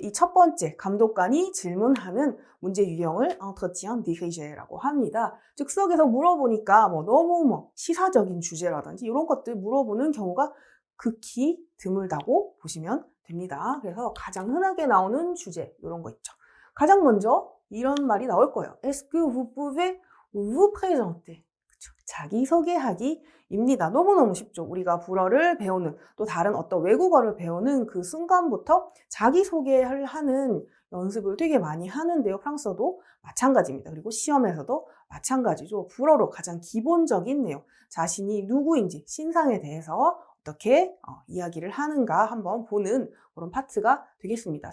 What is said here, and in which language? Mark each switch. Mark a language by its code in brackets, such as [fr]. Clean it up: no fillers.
[ko] 이 첫 번째 감독관이 질문하는 문제 유형을 entretien dirigé라고 합니다. 즉석에서 물어보니까 너무 시사적인 주제라든지 이런 것들 물어보는 경우가 극히 드물다고 보시면 됩니다. 그래서 가장 흔하게 나오는 주제 이런 거 있죠. 가장 먼저 이런 말이 나올 거예요. [fr] Est-ce que vous pouvez vous présenter? [ko] 그쵸? 자기소개하기입니다. 너무너무 쉽죠. 우리가 불어를 배우는 또 다른 어떤 외국어를 배우는 그 순간부터 자기소개를 하는 연습을 되게 많이 하는데요. 프랑스어도 마찬가지입니다. 그리고 시험에서도 마찬가지죠. 불어로 가장 기본적인 내용, 자신이 누구인지 신상에 대해서 어떻게 이야기를 하는가 한번 보는 그런 파트가 되겠습니다.